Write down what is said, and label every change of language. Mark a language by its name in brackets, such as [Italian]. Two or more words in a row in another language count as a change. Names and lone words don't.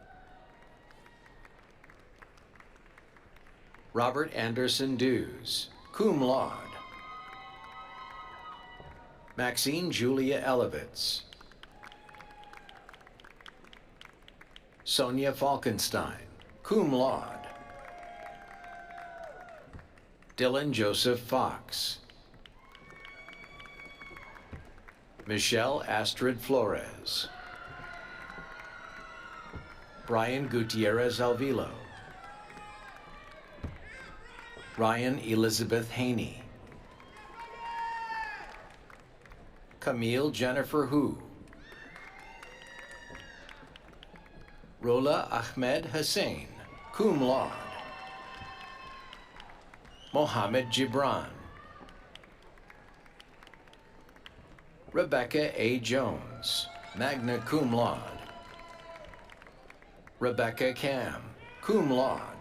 [English] Robert Anderson Dews, [Latin] cum laude. [English] Maxine Julia Elevitz. Sonia Falkenstein, [Latin] cum laude. [English] Dylan Joseph Fox. Michelle Astrid Flores. Brian Gutierrez Alvilo. Ryan Elizabeth Haney. Camille Jennifer Hu. Rola Ahmed Hussein, [Latin] cum laude. [English] Mohammed Gibran. Rebecca A. Jones, [Latin] magna cum laude. [English] Rebecca Cam, [Latin] cum laude.